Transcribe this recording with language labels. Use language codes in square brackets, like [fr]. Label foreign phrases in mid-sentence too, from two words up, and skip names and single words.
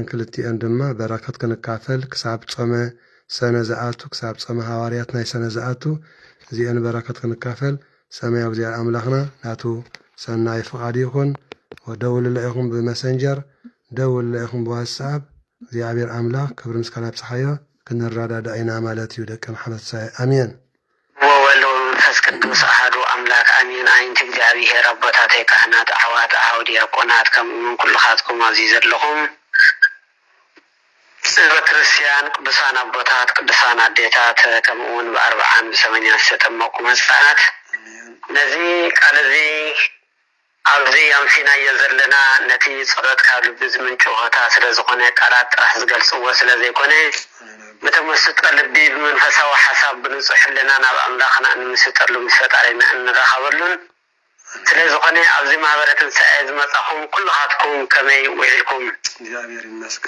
[ti] ክልቲአን ድማ በረከት ክንካፈል ክሳብ ጾመ ሰነ ዝኣቱ ክሳብ ጾመ ሐዋርያት ናይ ሰነ ዝኣቱ እዚአን በረከት ክንካፈል ሰማያዊ እግዚአብሔር አምላኽና ናቱ ሰናይ ፍቃድ ይኹን። ወደውልለ ኢኹም ብመሰንጀር ደውልለ ኢኹም ብዋትስኣፕ እግዚአብሔር አምላኽ ክብሪ ምስጋና ይብጽሐዮ ክንረዳዳ ኢና ማለት እዩ። ደቂ ማሕበር ትንሣኤ አሜን። [gez] ወወልድ ወመንፈስ ቅዱስ አሐዱ አምላክ አሜን። [ti] አይንት እግዚአብሔር አቦታተይ ካህናት አሕዋት አኀው ዲያቆናት ከምኡውን ኩልኻትኩም ኣብዚ ዘለኹም ህዝበ ክርስቲያን ቅዱሳን አቦታት ቅዱሳን አዴታት ከምኡውን ብኣርብዓን ብሰማንያን ዝተጠመቁ ህፃናት ነዚ ቃል እዚ ኣብዚ ኣምሲናዮ ዘለና ነቲ ፀሎት ካብ ልቢ ዝምንጩ ሆታ ስለ ዝኾነ ቃላት ጥራሕ ዝገልፅዎ ስለ ዘይኮነ ብተመስጦ ልቢ ብመንፈሳዊ ሓሳብ ብንጹሕ ህልና ናብ ኣምላኽና እንምስጠሉ ምስ ፈጣሪና እንራኸበሉን ስለ ዝኾነ ኣብዚ ማህበረ ትንሣኤ ዝመጻኹም ኩልኻትኩም ከመይ ውዒልኩም?